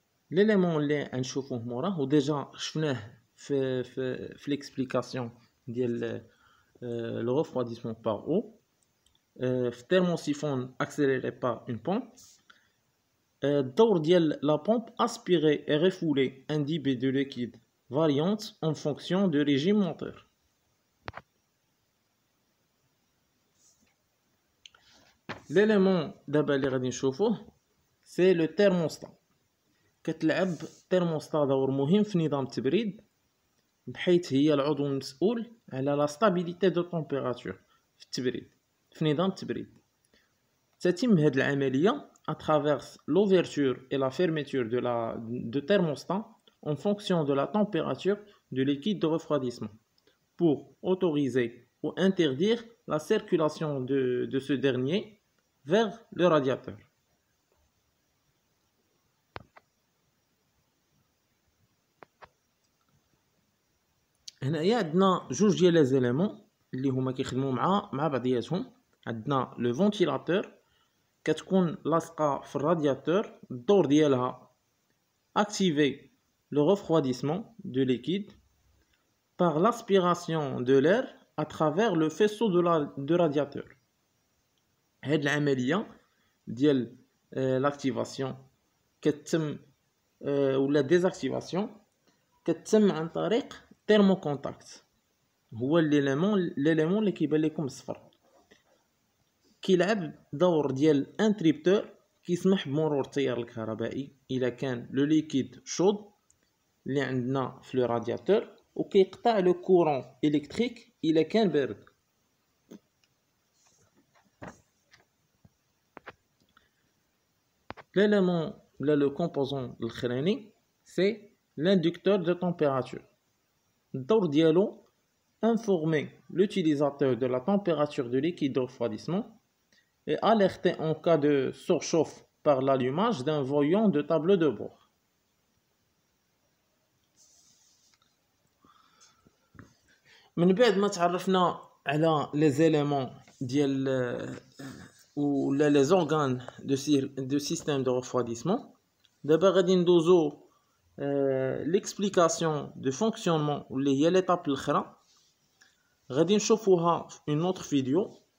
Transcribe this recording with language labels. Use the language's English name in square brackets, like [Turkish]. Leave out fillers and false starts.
[Arabic] ليليمون اللي غنشوفوه موراه وديجا شفناه في ليكسبليكاسيون ديال لو ريفرويديسمون بار او في thermosiphon [French] accéléré par une pompe. [Arabic] الدور ديال لا [French] pompe aspirer et refouler un débit de liquide variante en fonction de régime moteur. [Arabic] l'élément دابا اللي غادي نشوفوه سي لو thermostat. كتلعب الترموستا دور مهم في نظام التبريد بحيث هي العضو المسؤول على لا ستابيليتي دو تمبيراتور في التبريد في نظام التبريد. تتم هذه العمليه [French] à travers l'ouverture et la fermeture de thermostat en fonction de la température du liquide de refroidissement pour autoriser ou interdire la circulation de ce dernier vers le radiateur. [Arabic] هنايا عندنا جوج ديال لي زيليمون اللي هما كيخدموا مع بعضياتهم. عندنا لو فونتيلاتور كتكون لاصقه في الرادياتور، الدور ديالها [French] activer le refroidissement de liquide par l'aspiration de l'air à travers le faisceau de radiateur. [Arabic] هاد العمليه ديال l'activation كتتم ولا ديزاكتيفاسيون كتتم عن طريق تيرموكونتاكت. هو ليليمون اللي كيبان لكم صفر كيلعب دور ديال انتريبتور كيسمح بمرور التيار الكهربائي الا كان لو ليكيد شود اللي عندنا في لو رادياتور وكيقطع لو كورون الكتريك الا كان بارد. l'élément ولا لو كومبوزون الاخراني سي [French] l'inducteur de température. [Arabic] الدور ديالو [French] informer l'utilisateur de la température de liquide de refroidissement et alerter en cas de surchauffe par l'allumage d'un voyant de tableau de bord. [Arabic] من بعد ما تعرفنا على les éléments ديال ولا [French] les organes de système de refroidissement, [Arabic] دابا غادي ندوزو [French] l'explication de fonctionnement [Arabic] اللي هي l'étape الاخرى غادي نشوفوها في [French] une autre vidéo.